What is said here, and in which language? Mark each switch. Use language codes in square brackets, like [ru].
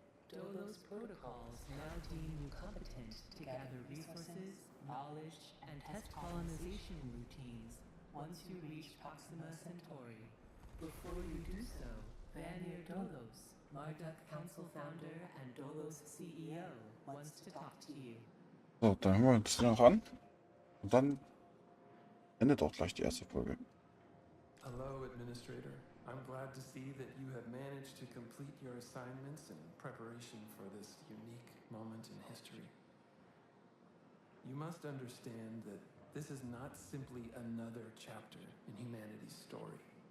[en] Dolos protocols now deem you competent to gather resources, knowledge, and test colonization routines once you reach Proxima Centauri. Before you do so, Vanir Dolos, Marduk Council founder and Dolos CEO, wants to talk to you. [de] So, dann hören wir uns noch an. Und dann endet auch gleich die erste Folge. [en] Hello, Administrator. I'm glad to see that you have managed to complete your assignments in preparation for this unique moment in history. You must understand that this is not simply another chapter in humanity's story.